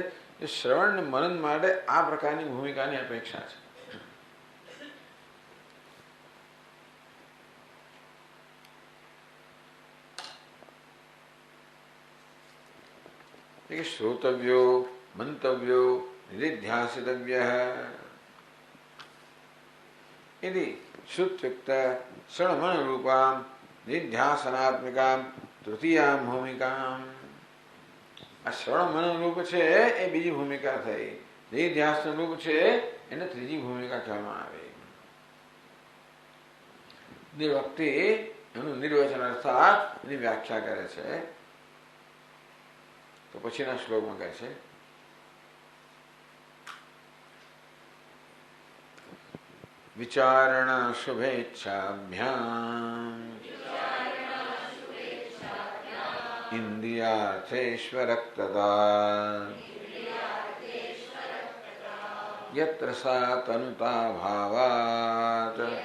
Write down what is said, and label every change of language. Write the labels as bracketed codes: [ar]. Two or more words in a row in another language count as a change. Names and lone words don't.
[gu] એ શ્રવણ અને મનન માટે આ પ્રકારની ભૂમિકાની અપેક્ષા છે. [sa] श्रोतव्यो मंतव्यो निधिध्यासितव्य इति श्रुत्युक्त श्रवण रूपां निध्यासनात्मिकां तृतीयां भूमिकां. [gu] આ શ્રવણ મનન રૂપ છે એ બીજી ભૂમિકા થઈ. નિધ્યાસન રૂપ છે એને ત્રીજી ભૂમિકા કહેવામાં આવે. નિર્વક્તિ એનું નિર્વચન અર્થાત એની વ્યાખ્યા કરે છે. તો પછીના શ્લોકમાં કહે છે [sa] विचारण शुभेच्छाभ्याम इन्द्रियार्थेष्वरक्तता यत्र सा तनुता भावात.